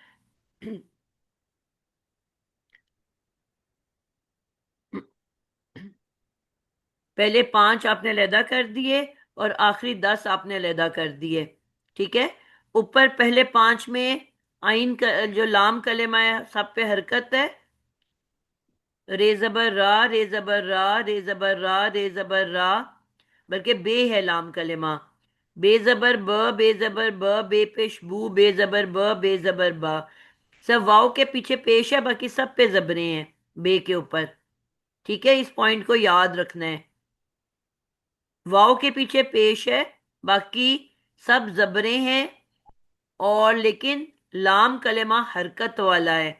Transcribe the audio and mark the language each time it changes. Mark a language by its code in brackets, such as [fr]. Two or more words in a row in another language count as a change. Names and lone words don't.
[hi] पहले 5 आपने अलहदा कर दिए और आखिरी 10 आपने अलहदा कर दिए, ठीक है? ऊपर पहले 5 में आइन का जो लाम कलेमा है सब पे हरकत है। रे जबर रा, रे जबर रा, रे जबर रा, रे जबर रा, बल्कि बे है लाम कलेमा। बे जबर ब, बे जबर ब, बे पेश बू, बे जबर ब, बे जबर बा। सब वाव के पीछे पेश है, बाकी सब पे जबरे हैं बे के ऊपर। ठीक है, इस पॉइंट को याद रखना है। वाव के पीछे पेश है, बाकी सब जबरे हैं। और लेकिन लाम कलेमा हरकत वाला है।